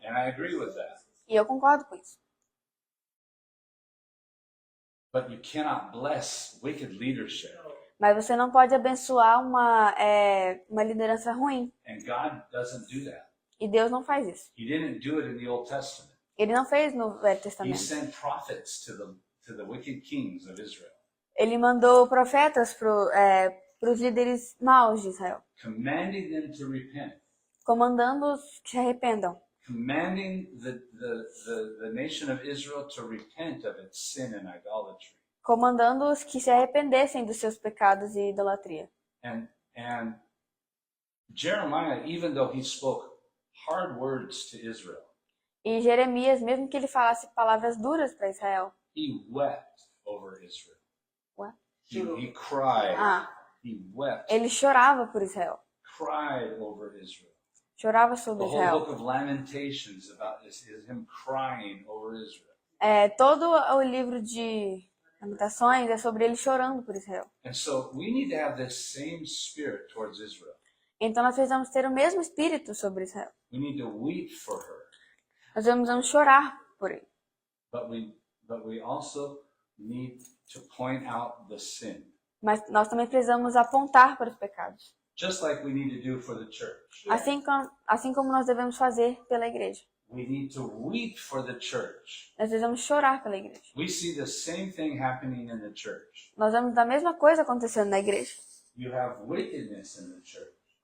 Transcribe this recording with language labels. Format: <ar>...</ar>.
<en>And I agree with that.</en> <pt>E eu concordo com isso.</pt> <en>But you cannot bless wicked leadership.</en> <pt>Mas você não pode abençoar uma liderança ruim.</pt> <en>And God doesn't do that.</en> <pt>E Deus não faz isso.</pt> <en>He didn't do it in the Old Testament.</en> <pt>Ele não fez no Velho</pt> <en>He</en> <pt>Testamento.</pt> <en>sent prophets to the wicked kings of Israel,</en> <pt>Ele mandou profetas para os líderes maus de Israel,</pt> <en>commanding them to repent,</en> <pt>comandando-os que se arrependam,</pt> <en>commanding the nation of Israel to repent of its sin and idolatry.</en> <pt>comandando-os que se arrependessem dos seus pecados e idolatria.</pt> <en>And Jeremiah, even though he spoke hard words to Israel,</en> <pt>E Jeremias, mesmo que ele falasse palavras duras para Israel,</pt> <en>he wept over Israel. What? He cried. He wept.</en> <pt>ele chorava por Israel,</pt> <en>Cried over Israel.</en> <pt>chorava</pt> <en>The</en> <pt>sobre</pt> <en>whole</en> <pt>Israel.</pt> <en>book of Lamentations about this is him crying over Israel.</en> <pt>Todo o livro de Lamentações é sobre ele chorando por Israel.</pt> <en>And so we need to have this same spirit towards Israel.</en> <pt>Então nós precisamos ter o mesmo espírito sobre Israel.</pt> <en>We need to weep for her.</en> <pt>Nós precisamos chorar por ele.</pt> <en>But we also need to point out the sin.</en> <pt>Mas nós também precisamos apontar para os pecados.</pt> <en>Just like we need to do for the church.</en> <pt>Assim como nós devemos fazer pela igreja.</pt> <en>We need to weep for the church.</en> <pt>Nós precisamos chorar pela igreja.</pt> <en>We see the same thing happening in the church.</en> <pt>Nós vemos a mesma coisa acontecendo na igreja.</pt> <en>You have wickedness in the church.</en>